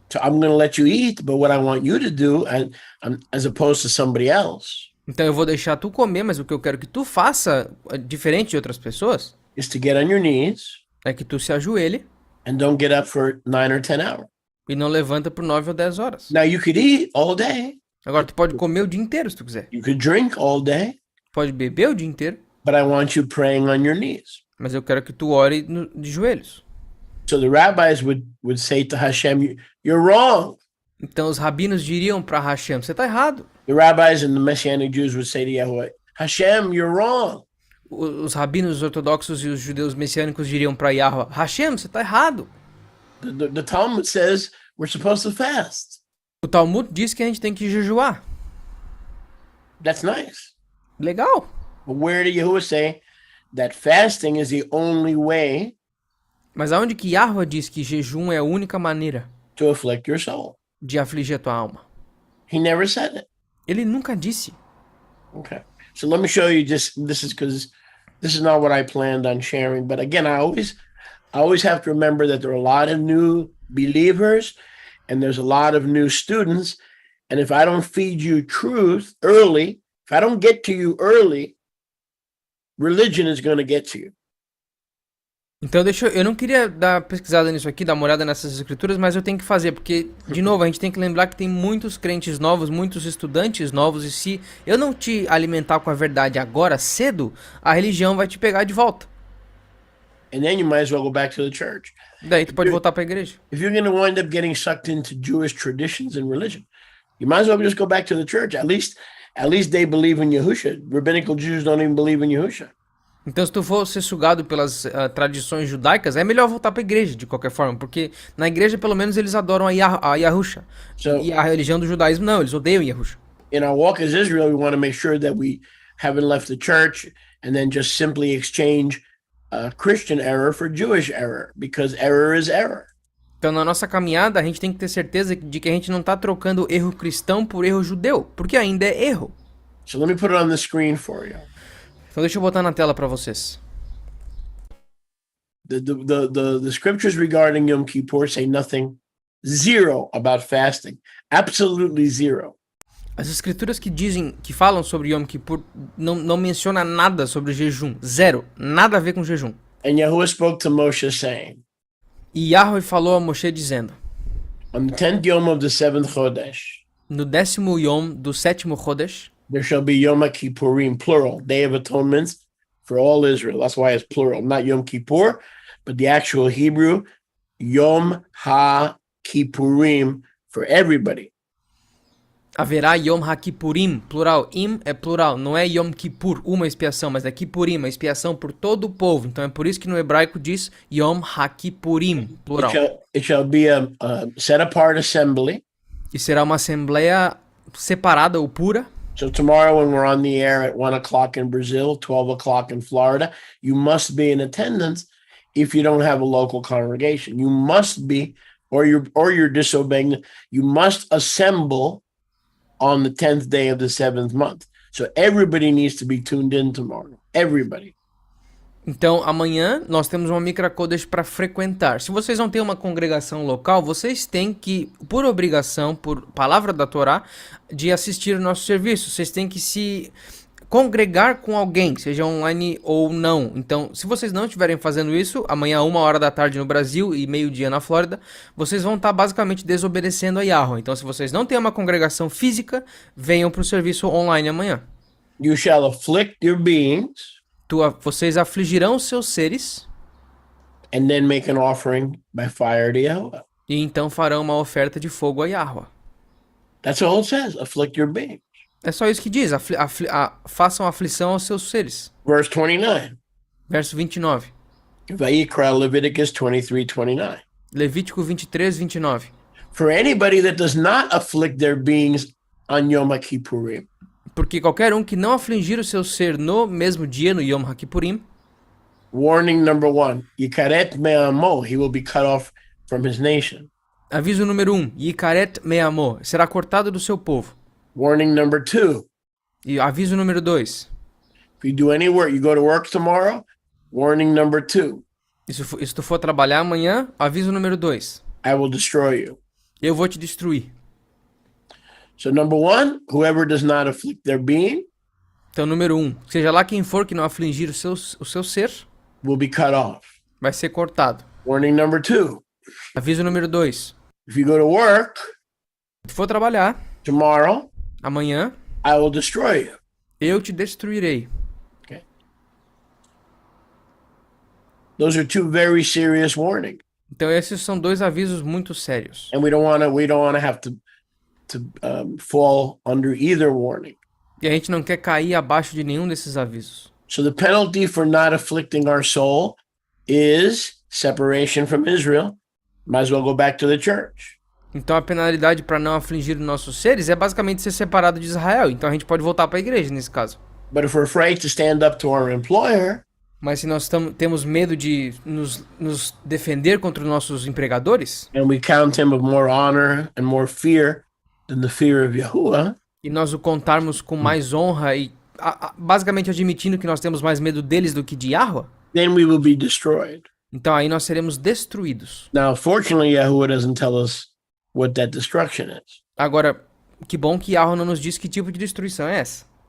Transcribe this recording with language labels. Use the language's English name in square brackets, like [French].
[English] So I'm going to let you eat, but what I want you to do, as opposed to somebody else, [Portuguese] Então eu vou deixar tu comer, mas o que eu quero que tu faça, diferente de outras pessoas, [English] is to get on your knees [Portuguese] é que tu se ajoelhe [English] and don't get up for 9 or 10 hours. [Portuguese] e não levanta por 9 ou 10 horas. [English] Now you could eat all day. [Portuguese] Agora tu pode comer o dia inteiro se tu quiser. [English] You could drink all day, [Portuguese] Pode beber o dia inteiro, [English] but I want you praying on your knees. [Portuguese] mas eu quero que tu ore de joelhos. [English] So the rabbis would say to Hashem, you're wrong. [Portuguese] Então os rabinos diriam para Hashem, você está errado. [English] The rabbis and the Messianic Jews would say to Yahweh, Hashem, you're wrong. [Portuguese] Os rabinos ortodoxos e os judeus messiânicos diriam para Yahweh, Hashem, você está errado. [English] The Talmud says we're supposed to fast. [Portuguese] O Talmud diz que a gente tem que jejuar. [English] That's nice. [Portuguese] Legal. [English] But where did Yahuwah say that fasting is the only way [Portuguese] Mas aonde que Yahweh diz que jejum é a única maneira [English] to afflict your soul? [Portuguese] de afligir a tua alma? [English] He never said it. [Portuguese] Ele nunca disse. [English] Okay. So let me show you this is because this is not what I planned on sharing. But again, I always have to remember that there are a lot of new believers and there's a lot of new students. And if I don't feed you truth early, if I don't get to you early, religion is going to get to you. [Portuguese] Então eu não queria dar pesquisada nisso aqui, dar uma olhada nessas escrituras, mas eu tenho que fazer, porque, de novo, a gente tem que lembrar que tem muitos crentes novos, muitos estudantes novos, e se eu não te alimentar com a verdade agora, cedo, a religião vai te pegar de volta. [English] And then you might as well go back to the church. [Portuguese] Daí tu pode voltar para a igreja. [English] If you're going to wind up getting sucked into Jewish traditions and religion, you might as well just go back to the church. At least they believe in Yahusha. Rabbinical Jews don't even believe in Yahusha. [Portuguese] Então, se tu for ser sugado pelas tradições judaicas, é melhor voltar para a igreja, de qualquer forma, porque na igreja, pelo menos, eles adoram a Yahusha. E a religião do judaísmo, não, eles odeiam Yahusha. [English] In our walk as Israel, we want to make sure that we haven't left the church and then just simply exchange Christian error for Jewish error, because error is error. [Portuguese] Então, na nossa caminhada, a gente tem que ter certeza de que a gente não está trocando erro cristão por erro judeu, porque ainda é erro. [English] So let me put it on the screen for you. [Portuguese] Então deixa eu botar na tela para vocês. [English] The scriptures regarding Yom Kippur say nothing, zero about fasting, absolutely zero. [Portuguese] As escrituras que falam sobre Yom Kippur não menciona nada sobre jejum, zero, nada a ver com jejum. [English] And Yahuwah spoke to Moshe saying, [Portuguese] E Yahweh falou a Moshe dizendo, [English] on the 10th Yom of the 7th Chodesh, [Portuguese] no 10º Yom do 7º Chodesh, [English] there shall be Yom Kippurim, plural, Day of Atonement for all Israel. That's why it's plural, not Yom Kippur, but the actual Hebrew, Yom HaKippurim for everybody. [Portuguese] haverá Yom HaKippurim, plural, im é plural, não é Yom Kippur, uma expiação, mas é Kippurim, uma expiação por todo o povo. Então é por isso que no hebraico diz Yom HaKippurim, plural. [English] It shall be a set-apart assembly. [Portuguese] E será uma assembleia separada ou pura. [English] So tomorrow when we're on the air at 1 o'clock in Brazil, 12 o'clock in Florida, you must be in attendance if you don't have a local congregation. You must be, or you're disobeying. You must assemble on the 10th day of the 7th month. So everybody needs to be tuned in tomorrow. Everybody. [Portuguese] Então, amanhã nós temos uma Mikra Kodesh para frequentar. Se vocês não têm uma congregação local, vocês têm que, por obrigação, por palavra da Torá, de assistir o nosso serviço. Vocês têm que se congregar com alguém, seja online ou não. Então, se vocês não estiverem fazendo isso, amanhã 1h da tarde no Brasil e meio-dia na Flórida, vocês vão estar basicamente desobedecendo a Yahweh. Então, se vocês não têm uma congregação física, venham para o serviço online amanhã. [English] You shall afflict your beings, [Portuguese] Vocês afligirão os seus seres, [English] and then make an offering by fire to Yahweh. [Portuguese] e então farão uma oferta de fogo a Yahweh. [English] That's all it says, afflict your beings. [Portuguese] É só isso que diz, façam aflição aos seus seres. [English] Verse 29. [Portuguese] Verso 29. [English] Vayikra, Leviticus 23:29. [Portuguese] Levítico 23:29. [English] For anybody that does not afflict their beings on Yom Kippurim. [Portuguese] Porque qualquer um que não afligir o seu ser no mesmo dia, no Yom HaKippurim, [English] Warning number 1, [Hebrew] Yikaret me'amo, [English] he will be cut off from his nation. [Portuguese] aviso número 1, [Hebrew] Yikaret me'amo, [Portuguese] será cortado do seu povo. [English] Warning number 2, [Portuguese] E aviso número 2, [English] if you do any work, you go to work tomorrow, warning number 2, [Portuguese] se tu for trabalhar amanhã, aviso número 2, [English] I will destroy you. [Portuguese] eu vou te destruir. [English] So number 1, whoever does not afflict their being [Portuguese] Então, número 1, seja lá quem for que não afligir o seu ser, [English] will be cut off. [Portuguese] vai ser cortado. [English] Warning number 2, [Portuguese] Aviso número 2, [English] if you go to work [Portuguese] se tu for trabalhar [English] tomorrow, [Portuguese] amanhã, [English] I will destroy you. [Portuguese] eu te destruirei. [English] Okay. Those are two very serious warnings. [Portuguese] Então, esses são dois avisos muito sérios. [English] And we don't want to have to fall under either warning. [Portuguese] E a gente não quer cair abaixo de nenhum desses avisos. [English] So the penalty for not afflicting our soul is separation from Israel. Might as well go back to the church. [Portuguese] Então a penalidade para não afligir os nossos seres é basicamente ser separado de Israel. Então a gente pode voltar para a igreja nesse caso. [English] But if we're afraid to stand up to our employer, [Portuguese] Mas se nós temos medo de nos defender contra os nossos empregadores, [English] and we count him of more honor and more fear than the fear of Yahuwah, [Portuguese] e nós o contarmos com mais honra e basicamente admitindo que nós temos mais medo deles do que de Yahweh, [English] then we will be destroyed. [Portuguese] então aí nós seremos destruídos. [English] Now, fortunately, Yahuwah doesn't tell us what that destruction is. [Portuguese] Agora, que bom que Yahweh não nos diz que tipo de destruição é essa.